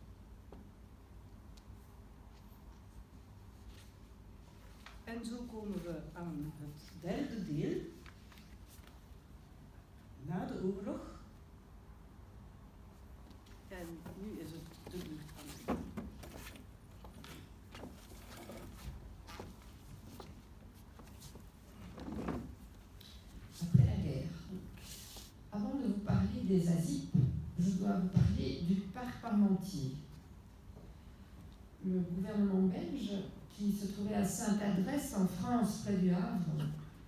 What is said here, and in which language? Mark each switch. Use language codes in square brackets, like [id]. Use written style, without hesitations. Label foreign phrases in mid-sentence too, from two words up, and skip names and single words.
[nl] En zo komen we aan het derde deel, na de oorlog. En nu is het de beurt aan het. [fr] Après la guerre. Avant de vous parler des ASIP, je dois vous parler du parc Parmentier. Le gouvernement belge, qui se trouvait à Sainte-Adresse en France, près du Havre,